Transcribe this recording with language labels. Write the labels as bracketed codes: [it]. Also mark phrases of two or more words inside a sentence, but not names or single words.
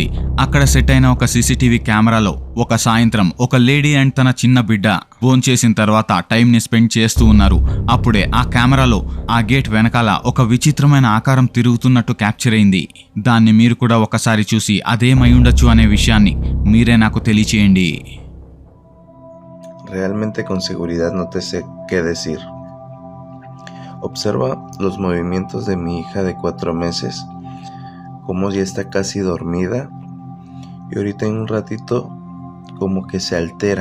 [te] అక్కడ సెట్ అయిన ఒక సీసీటీవీ కెమెరాలో ఒక సాయంత్రం ఒక [en] lady and [te] తన చిన్న బిడ్డ భోంచేసిన తర్వాత టైం ని స్పెండ్ చేస్తూ ఉన్నారు. అప్పుడే ఆ కెమెరాలో ఆ గేట్ వెనకాల ఒక విచిత్రమైన ఆకారం తిరుగుతున్నట్టు క్యాప్చర్ అయింది. దాన్ని మీరు కూడా ఒకసారి చూసి అదేమై ఉండొచ్చు అనే విషయాన్ని మీరే నాకు తెలియచేయండి. [es] Realmente con seguridad no te sé qué decir. Observa los movimientos de mi hija de 4 meses, como ya está casi dormida y ahorita en un ratito como que se altera.